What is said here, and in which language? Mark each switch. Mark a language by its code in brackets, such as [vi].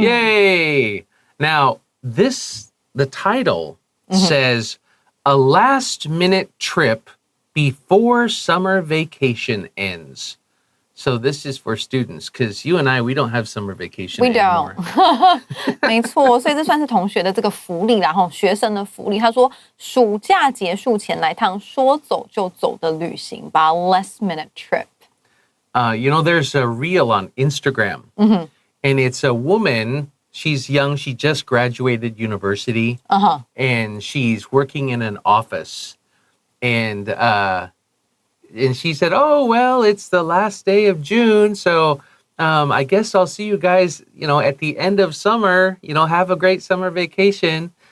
[en] Yay! Now, the title says, A Last-Minute Trip Before Summer Vacation Ends. So this is for students, because you and I, we don't have summer vacation anymore. We don't. [zh] 没错，所以这算是同学的这个福利啦，学生的福利。他说，暑假结束前来趟说走就走的旅行吧 ， [en] last minute trip. There's a reel on Instagram, and it's a woman. She's young. She just graduated university, and she's working in an office, and she said, oh, well, it's the last day of June, so I guess I'll see you guys, at the end of summer, have a great summer vacation.